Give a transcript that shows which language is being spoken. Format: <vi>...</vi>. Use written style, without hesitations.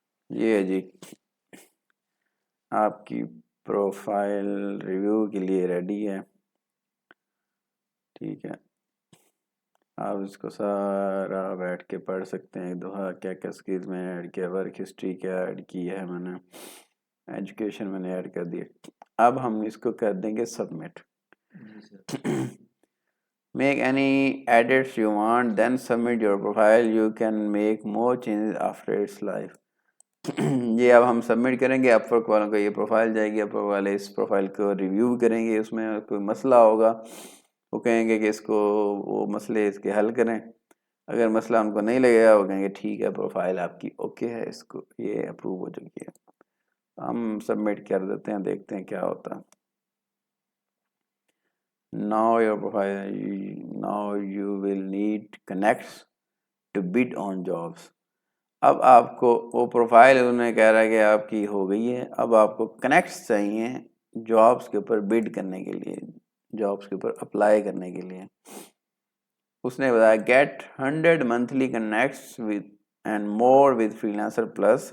<ur>یہ ہے جی آپ کی پروفائل ریویو کے لیے ریڈی ہے, ٹھیک ہے. آپ اس کو سارا بیٹھ کے پڑھ سکتے ہیں ایک دفعہ, کیا کیا اسکلز میں نے ایڈ کیا, ورک ہسٹری کیا ایڈ کی ہے میں نے, ایجوکیشن میں نے ایڈ کر دی. اب ہم اس کو کر دیں گے submit.</ur> <en>Make any edits you want, then submit your profile. You can make more changes after its live.</en> <ur>یہ اب ہم سبمٹ کریں گے, اپ ورک والوں کو یہ پروفائل جائے گی, اپ ورک والے اس پروفائل کو ریویو کریں گے, اس میں کوئی مسئلہ ہوگا وہ کہیں گے کہ اس کو وہ مسئلے اس کے حل کریں. اگر مسئلہ ان کو نہیں لگے گا وہ کہیں گے ٹھیک ہے پروفائل آپ کی اوکے ہے, اس کو یہ اپروو ہو چکی ہے. ہم سبمٹ کر دیتے ہیں, دیکھتے ہیں کیا ہوتا ہے.</ur> <en>Now your profile, now you will need connects to bid on jobs.</en> <ur>اب آپ کو وہ پروفائل انہیں کہہ رہا ہے کہ آپ کی ہو گئی ہے, اب آپ کو کنیکٹس چاہیے جابس کے اوپر بڈ کرنے کے لیے, جابس کے اوپر اپلائی کرنے کے لیے. اس نے بتایا</ur> <en>Get 100 monthly connects with and more with Freelancer Plus.</en>